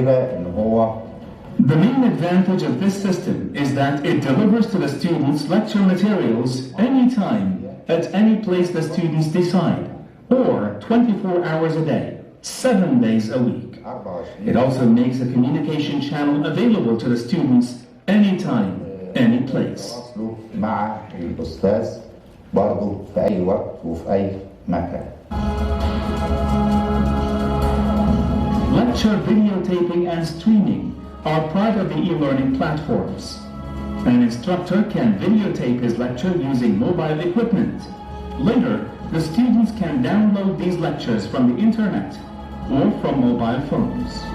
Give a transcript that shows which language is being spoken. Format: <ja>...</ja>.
<en>The main advantage of this system is that it delivers to the students lecture materials anytime, at any place the students decide, or 24 hours a day, 7 days a week. It also makes a communication channel available to the students anytime, any place.</en> <ar>مع الأستاذ برضو في أي وقت وفي أي مكان.</ar> <en>Lecture videotaping and streaming are part of the e-learning platforms. An instructor can videotape his lecture using mobile equipment. Later, the students can download these lectures from the internet or from mobile phones.</en>